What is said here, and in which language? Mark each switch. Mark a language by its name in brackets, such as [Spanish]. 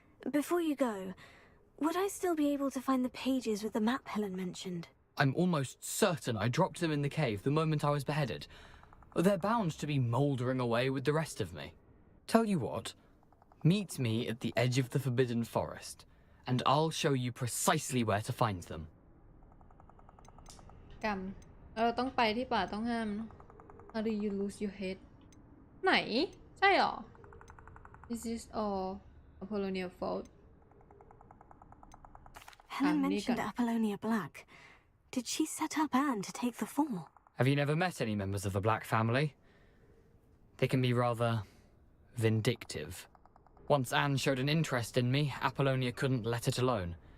[English] Before you go, would I still be able to find the pages with the map Helen mentioned? I'm almost certain I dropped them in the cave the moment I was beheaded. They're bound to be mouldering away with the rest of me. Tell you what, meet me at the edge of the Forbidden Forest, and I'll show you precisely where to find them. [Thai] กรรมเราต้องไปที่ป่าต้องห้ามเนอะ [English] How do you lose your head [Thai] ไหนใช่หรอ [English] This is all Apollonia fault Helen mentioned Apollonia Black. Did she set up Anne to take the fall? Have you never met any members of the Black family? They can be rather vindictive. Once Anne showed an interest in me, Apollonia couldn't let it alone.